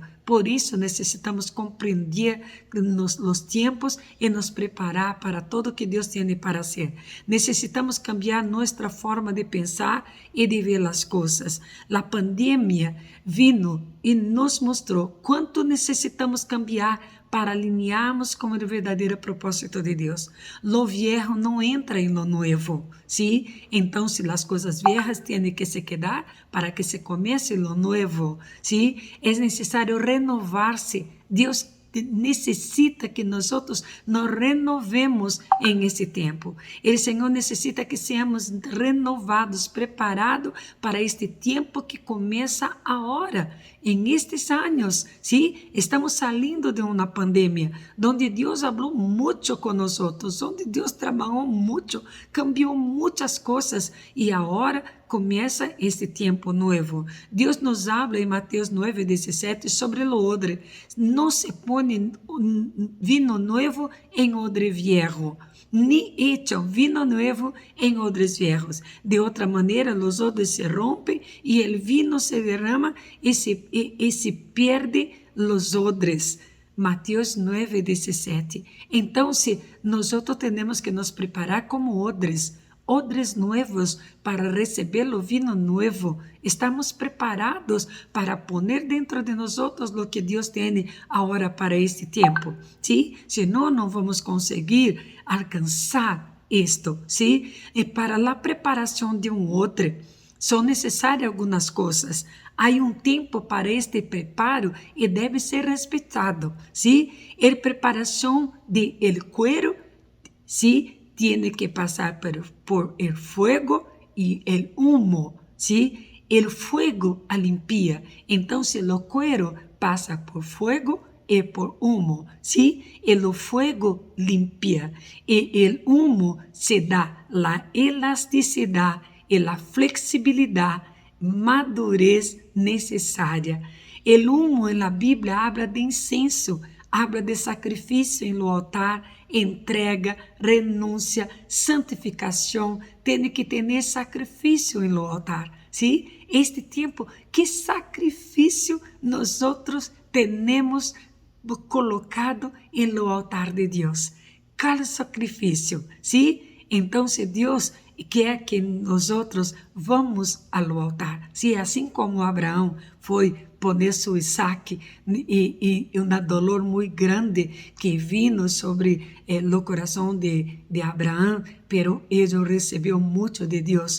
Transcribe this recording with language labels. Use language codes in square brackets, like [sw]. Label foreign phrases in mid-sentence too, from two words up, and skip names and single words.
[pt] Por isso, necessitamos compreender os tempos e nos preparar para tudo que Deus tem para fazer. Necessitamos cambiar nossa forma de pensar e de ver as coisas. A pandemia vino e nos mostrou quanto necessitamos cambiar para alinharmos com o verdadeiro propósito de Deus. [es] Lo viejo [pt] não entra em [es] lo nuevo, ¿sí? [pt] Então, se as coisas viejas têm que se quedar para que se comece [es] lo nuevo, ¿sí? [pt] É necessário renovar-se. Deus necessita que nós nos renovemos em esse tempo. O Senhor necessita que sejamos renovados, preparados para este tempo que começa agora, em estes anos. [es] ¿Sí? [pt] Estamos saindo de uma pandemia, onde Deus falou muito com nós, onde Deus trabalhou muito, cambiou muitas coisas e agora começa este tempo novo. Deus nos habla em Mateus 9:17 sobre o odre. Não se põe vino novo em odre viejo, [es] ni echan vino nuevo [pt] em odres viejos. De outra maneira, os odres se rompem e o vino se derrama e se perde os odres. Mateus 9:17. Então, se nós temos que nos preparar como odres novos para receber o vinho novo. Estamos preparados para poner dentro de nós o que Deus tem agora para este tempo. [es] ¿Sí? [pt] Senão, não vamos conseguir alcançar isto. [es] ¿Sí? [pt] E para a preparação de um outro, são necessárias algumas coisas. há um tempo para este preparo e deve ser respeitado, ¿sí? A preparação [es] de el cuero, ¿sí? Tiene que pasar por el fuego y el humo, ¿sí? El fuego limpia. Entonces, el cuero pasa por fuego y por humo, ¿sí? El fuego limpia y el humo se da la elasticidad y la flexibilidad, madurez necesária. El humo en la Bíblia habla de incenso, habla de sacrifício em lo altar, entrega, renúncia, [pt] santificação, tem que ter sacrifício em [es] lo altar, ¿sí? [pt] Este tempo, que sacrifício nós temos colocado em [es] lo altar [pt] de Deus? [es] Cada sacrifício, ¿sí? [pt] Então, Deus quer que nós vamos ao altar. Se assim como Abraão foi poner seu Isaac e dolor muito grande que vino sobre o coração de Abraão, pero ele recebeu muito de Deus.